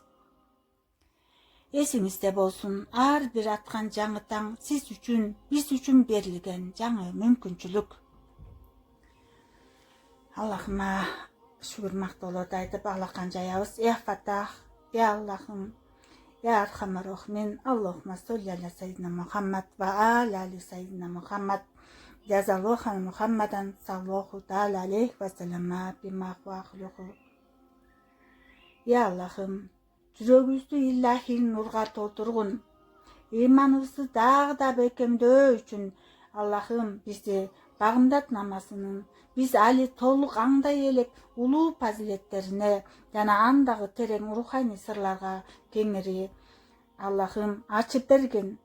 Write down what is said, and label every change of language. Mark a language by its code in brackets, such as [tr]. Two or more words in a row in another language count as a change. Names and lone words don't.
[ky] Эсиңизде болсун, ар бир аткан жаңы таң сиз үчүн, биз үчүн берилген жаңы мүмкүнчүлүк. Аллахыма шүгүр мактоолорду айтып алакан жаябыз. Я Фатах, я Аллахым, [ar] يا أرحم الراحمين. اللهم صل على سيدنا محمد وآل سيدنا محمد. جزى الله محمدا صلى الله تعالى عليه وسلم بما هو أهله. [ky] Я Аллахым, жүрөгүбүздү иллахи нурга толтургун. Ыйманыбызды дагы да бекемдөө үчүн Аллахым бизди багымдат намазынын, биз али толук аңдай элек улуу фазилеттерине жана андагы терең руханий сырларга кеңири Аллахым ачып берген.